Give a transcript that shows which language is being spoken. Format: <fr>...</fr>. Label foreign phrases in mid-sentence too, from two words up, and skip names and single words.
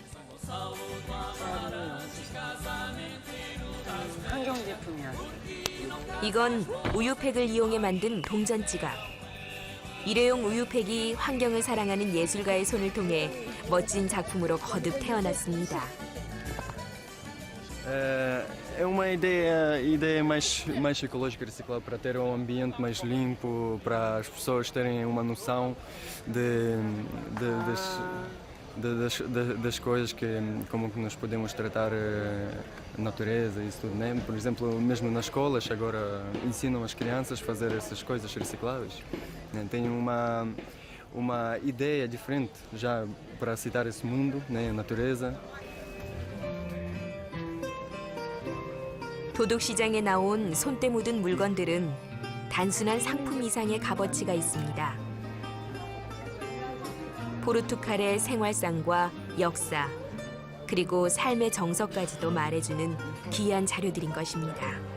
<ko>환경 제품이야. 이건 우유팩을 이용해 만든 동전 지갑. 일회용 우유팩이 환경을 사랑하는 예술가의 손을 통해 멋진 작품으로 거듭 태어났습니다.</ko> <pt>É uma ideia mais ecológica reciclada para ter um ambiente mais limpo, para as pessoas terem uma noção das coisas como que nós podemos tratar a natureza e isso tudo, né? Por exemplo, mesmo nas escolas agora ensinam as crianças a fazer essas coisas recicláveis. Né? Tem uma ideia diferente já para aceitar esse mundo, né? A natureza.</pt> <ko>도둑시장에 나온 손때 묻은 물건들은 단순한 상품 이상의 값어치가 있습니다. 포르투갈의 생활상과 역사, 그리고 삶의 정서까지도 말해주는 귀한 자료들인 것입니다.</ko>